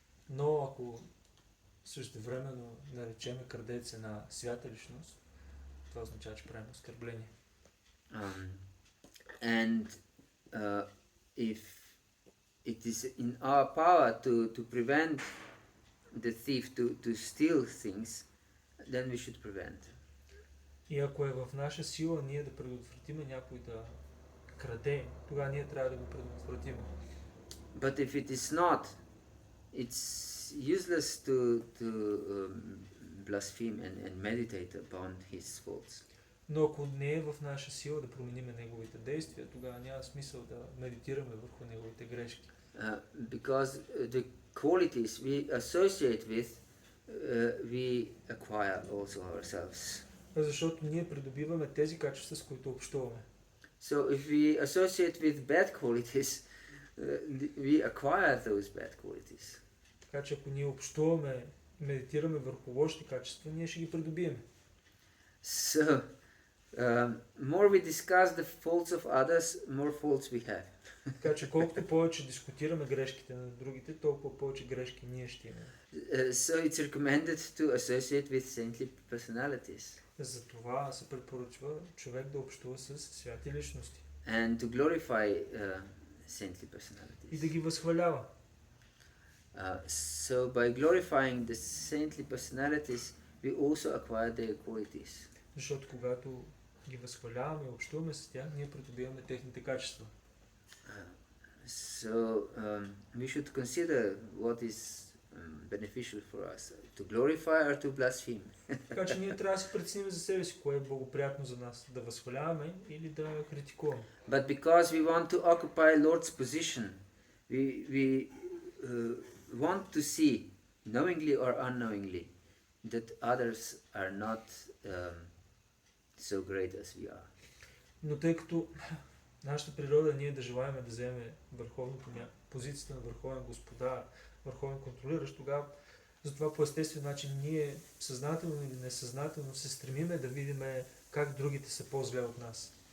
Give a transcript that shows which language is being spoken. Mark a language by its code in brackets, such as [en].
[bg] Но ако същевременно наречеме крадец една свята личност, това означава, че правим оскърбление. [en] And if it is in our power to prevent the thief to steal things, then we should prevent. [bg] И ако е в наша сила ние да предотвратиме някой да краде, тогава ние трябва да го предотвратим. [en] But if it is not, it's useless to blaspheme and meditate upon his faults. [bg] Но ако не е в наша сила да променим неговите действия, тогава няма смисъл да медитираме върху неговите грешки. [en] Because the qualities we associate with, we acquire also ourselves. [bg] Защото ние придобиваме тези качества, с които общуваме. [en] So if we associate with bad qualities, we acquire those bad qualities. [bg] Така че ако ние общуваме, медитираме върху лошите качества, ние ще ги придобием. [en] So, more we discuss the faults of others, more faults we have. [bg] Така че колкото повече дискутираме грешките на другите, толкова повече грешки ние ще имаме. [en] So it's recommended to associate with saintly personalities. [bg] Затова се препоръчва човек да общува с святи личности. [en] And to glorify saintly personalities. [bg] И да ги възхвалява. [en] So by glorifying the saintly personalities, we also acquire their qualities. [bg] Защото когато ги възхваляваме и общуваме с тях, ние придобиваме техните качества. [en] So we should consider what is beneficial for us, to glorify or to blaspheme. [bg] Така че ние трябва да си преценим за себе си, кое е благоприятно за нас, да възхваляваме или да критикуваме. [en] But because we want to occupy Lord's position, we want to see, knowingly or unknowingly, that others are not so great as we are. [bg] Но тъй като нашата природа ние да желаем да вземе позицията на върховен господар, върховен контролиращ, тогава затова по естествен начин ние съзнателно или несъзнателно се стремиме да видим как другите са по-зле от нас.